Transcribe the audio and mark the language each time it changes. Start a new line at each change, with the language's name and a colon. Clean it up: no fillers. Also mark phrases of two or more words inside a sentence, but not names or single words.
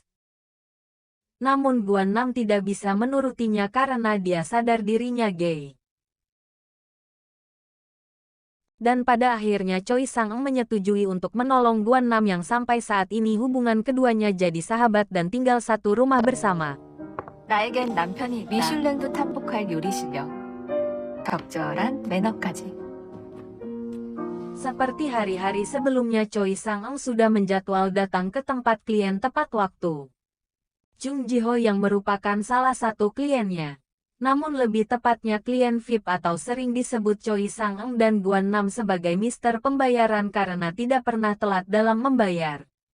Indonesian: Namun Guan Nam tidak bisa menurutinya karena dia sadar dirinya gay. Dan pada akhirnya Choi Sang-eun menyetujui untuk menolong Guan Nam yang sampai saat ini hubungan keduanya jadi sahabat dan tinggal satu rumah bersama.
Korean: 나에겐 남편이 있다. 미슐랭도 탑복할 요리 실력. 적절한 매너까지.
Indonesian: Seperti hari-hari sebelumnya, Choi Sang-eun sudah menjadwal datang ke tempat klien tepat waktu. Jung Ji-ho yang merupakan salah satu kliennya. Namun lebih tepatnya klien VIP atau sering disebut Choi Sang-eun dan Guan Nam sebagai Mister Pembayaran karena tidak pernah telat dalam membayar.